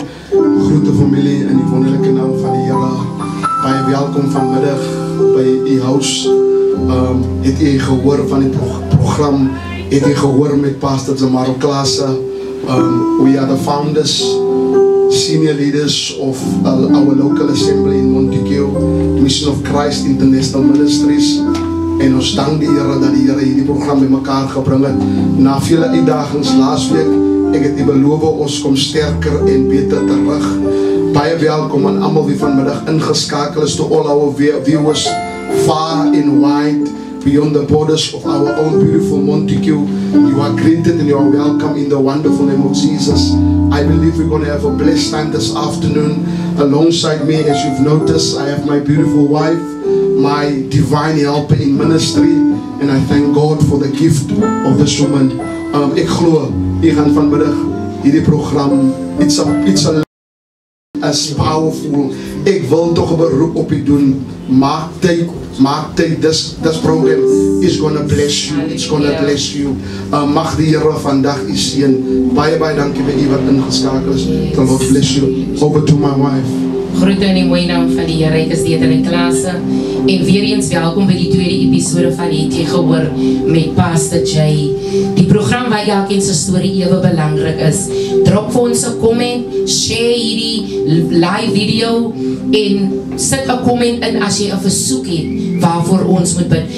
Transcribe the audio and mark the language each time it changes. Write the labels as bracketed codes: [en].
[af] Groete familie in die wonderlijke naam van die Here. Baie welkom vanmiddag by die huis. Het u gehoor van die program? Het u gehoor met Pastor Zamaro Klase? [en] We are the founders, senior leaders of our local assembly in Montague, Mission of Christ International Ministries. [af] En ons dank die Here dat die Here hierdie program by mekaar gebring het. Na vele uitdagings laasweek, ek het die beloof ons kom sterker en beter terug. Baie welkom aan almal wie vanmiddag ingeskakel is, [en] to all our viewers far and wide, beyond the borders of our own beautiful Montague. You are greeted and you are welcome in the wonderful name of Jesus. I believe we're going to have a blessed time this afternoon. Alongside me, as you've noticed, I have my beautiful wife, my divine helper in ministry, and I thank God for the gift of this woman. [af] Ek glo, jy gaan vanmiddag hierdie program, [en] it's as powerful. [af] Ek wil toch 'n beroep op u doen. Maak tyd, [en] this program is gonna bless you, it's gonna bless you. [af] Mag die Here vandag u seën. Baie dankie vir u wat ingeskakel is. [en] The Lord bless you. Over to my wife. [af] Groete in die mooie naam van die Here. Ek is Dieter en Klase. En weer eens welkom by die tweede episode van Het jy gehoor met Pastor Jay. Die program waar elkeen se storie ewe belangrik is. Drop vir ons 'n comment, share hierdie live video en sit 'n comment in as jy 'n versoek het waarvoor ons moet bid.